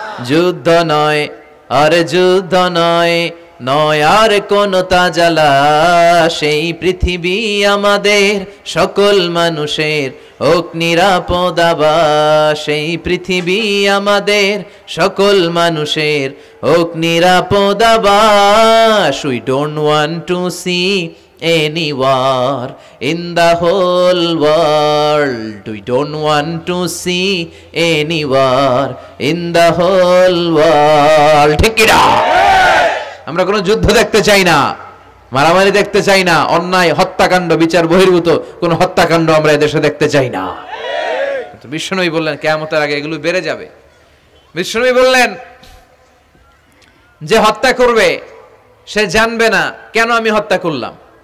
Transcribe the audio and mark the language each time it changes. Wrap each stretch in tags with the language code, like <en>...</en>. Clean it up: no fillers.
<bn>যুদ্ধ নয় আর যুদ্ধ নয়, নয় আর কোন তাজালা, সেই পৃথিবী আমাদের সকল মানুষের হোক নিরাপদ আবাস, সেই পৃথিবী আমাদের সকল মানুষের হোক নিরাপদ আবাস।</bn> <en>We don't want to see any war in the whole world. We don't want to see any war in the whole world.</en> <bn>ঠিক কি না? আমরা কোনো যুদ্ধ দেখতে চাই না, মারামারি দেখতে চাই না, অন্যায় হত্যাকাণ্ড বিচার বহির্ভূত কোনো হত্যাকাণ্ড আমরা এদেশে দেখতে চাই না। বিশ্বনবী বললেন কিয়ামতের আগে এগুলো বেড়ে যাবে। বিশ্বনবী বললেন যে হত্যা করবে সে জানবে না কেন আমি হত্যা করলাম।</bn>